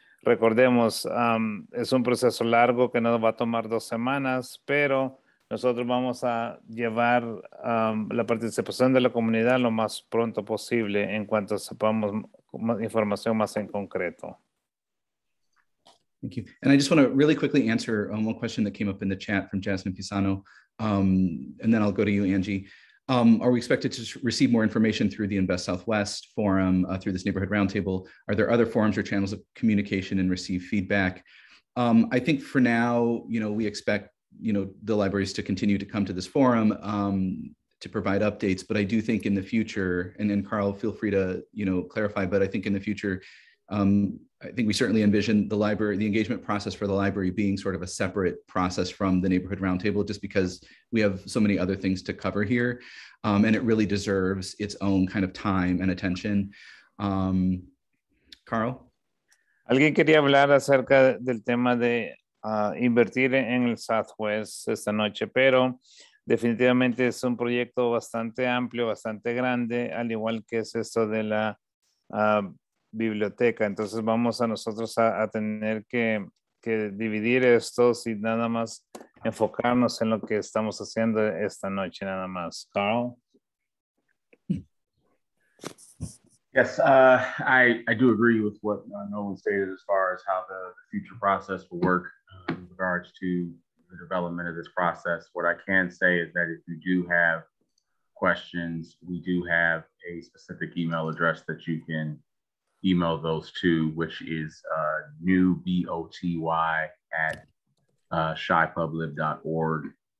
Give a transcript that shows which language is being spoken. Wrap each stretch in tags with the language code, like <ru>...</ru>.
<es>Recordemos, es un proceso largo que nos va a tomar 2 semanas, pero nosotros vamos a llevar la participación de la comunidad lo más pronto posible en cuanto sepamos información más en concreto.</es> <en>Thank you. And I just want to really quickly answer one question that came up in the chat from Jasmine Pisano, and then I'll go to you, Angie. Are we expected to receive more information through the Invest Southwest forum, through this neighborhood roundtable? Are there other forums or channels of communication and receive feedback? I think for now, we expect, the libraries to continue to come to this forum to provide updates, but I do think in the future, and then Carl, feel free to, clarify, but I think in the future, I think we certainly envision the engagement process for the library being sort of a separate process from the neighborhood roundtable, just because we have so many other things to cover here. And it really deserves its own kind of time and attention. Carl?</en> <es>Alguien quería hablar acerca del tema de invertir en el Southwest esta noche, pero definitivamente es un proyecto bastante amplio, bastante grande, al igual que es esto de la biblioteca. Entonces vamos a nosotros a tener que dividir esto y nada más enfocarnos en lo que estamos haciendo esta noche nada más. Carl?</es> <en>Yes, I do agree with what Nolan stated as far as how the future process will work in regards to the development of this process. What I can say is that if you do have questions, we do have a specific email address that you can email those to, which is newboty@shypublib.org.</en>